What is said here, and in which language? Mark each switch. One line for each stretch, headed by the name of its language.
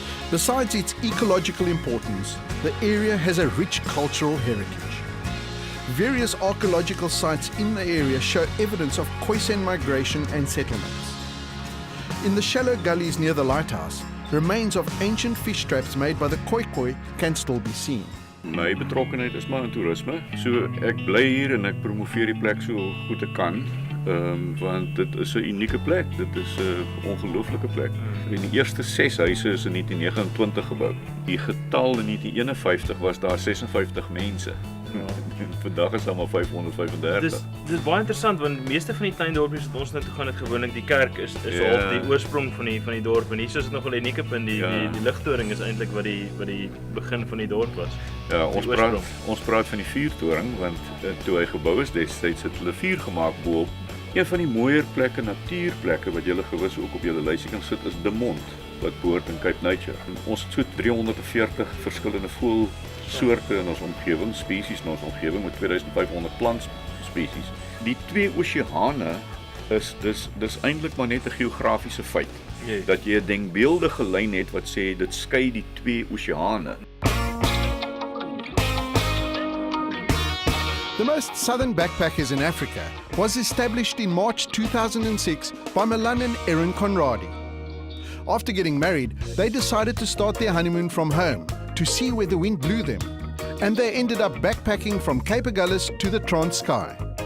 English: Besides its ecological importance, the area has a rich cultural heritage. Various archaeological sites in the area show evidence of Khoisan migration and settlements. In the shallow gullies near the lighthouse, remains of ancient fish traps made by the Khoikhoi can still be seen.
Afrikaans: My betrokkenheid is maar in toerisme. So ek bly hier en ek promoveer die plek so goed ek kan. Want dit is 'n unieke plek. Dit is 'n ongelooflike plek. In die eerste 6 huise is in 1929 gebou. Die getal in 1951 was daar 56 mense. Vandag is daar maar 535. Dis baie interessant want die meeste van die klein dorpies wat ons nou toe gaan het gewoonlik die kerk is op die oorsprong van die dorp en hier is dit nog 'n unieke punt die ligtoring is eintlik wat die begin van die dorp was. Ja, ons praat van die vuurtoring want toe hy gebou is destyds het hulle vuur gemaak bo-op. Een van die mooier plekke, natuurplekke wat julle gewis ook op julle lysie kan sit is De Mont wat behoort in Cape Nature. Ons het so 340 verskillende voëlsoorte in ons omgewing, spesies in ons omgewing met 2500 plantspesies. Die 2 oseane is dis eintlik maar net 'n geografiese feit.
English: Yes.
Afrikaans: Dat jy 'n denkbeeldige lyn het wat sê dit skei die 2 oseane.
English: The most southern backpackers in Africa was established in March 2006 by Milan and Erin Conradi. After getting married, they decided to start their honeymoon from home to see where the wind blew them, and they ended up backpacking from Cape Agulhas to the Transkei.